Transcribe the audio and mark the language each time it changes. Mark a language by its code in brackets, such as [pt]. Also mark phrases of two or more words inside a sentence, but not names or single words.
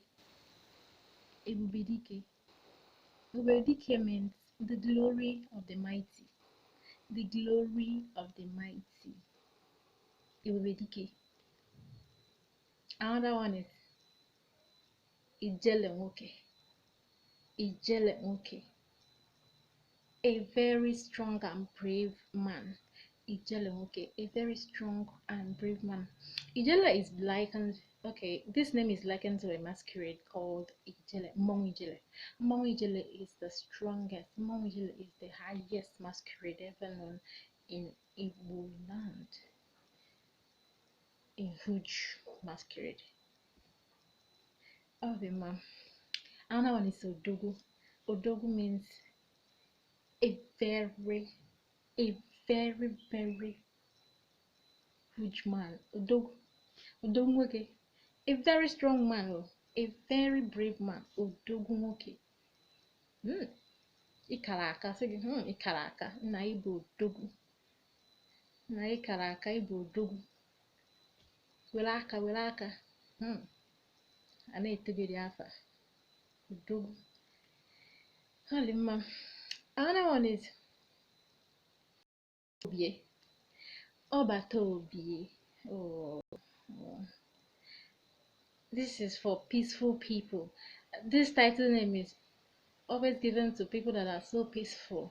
[en] Ebubedike. Ebubedike means the glory of the mighty. The glory of the mighty. Ebubedike. Another one is Ijelenwoke. Ijele nwoke, a very strong and brave man. Ijele nwoke, a very strong and brave man. Ijele is likened, okay, this name is likened to a masquerade called Ijele, Mmong Ijele. Mmong Ijele is the strongest, Mmong Ijele is the highest masquerade ever known in Igbo land. A huge masquerade. Oh, the man. Another one is Odogu. Odogu means a very, a very huge man. Odogu. Odogwu, a very strong man, a very brave man. Odogwu. [ig] Ikaraka, sị gị, Ikaraka, na ịbụ odogwu. Na Ikaraka, ịbụ odogwu. Were aka. A na-etogiri afa. Odogwu. [en] Holy man. Another one is Obie. Obata Obie. Oh. This is for peaceful people. This title name is always given to people that are so peaceful.